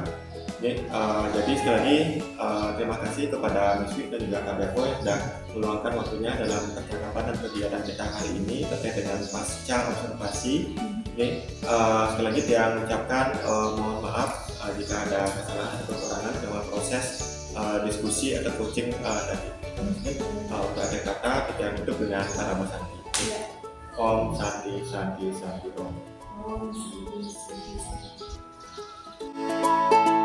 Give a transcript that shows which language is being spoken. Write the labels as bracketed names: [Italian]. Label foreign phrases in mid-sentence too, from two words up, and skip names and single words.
[Indonesian] Jadi sekali lagi terima kasih kepada Miss Wit dan juga Kak Japo yang sudah meluangkan waktunya dalam percakapan dan kegiatan kita hari ini terkait dengan pasca observasi. Sekali lagi saya mengucapkan mohon maaf jika ada kesalahan atau kekurangan dalam proses diskusi atau coaching tadi. Untuk akhir kata kita tutup dengan [Sanskrit] Namo Santi. Om Santi Santi Santi Om. Om Santi Santi Santi.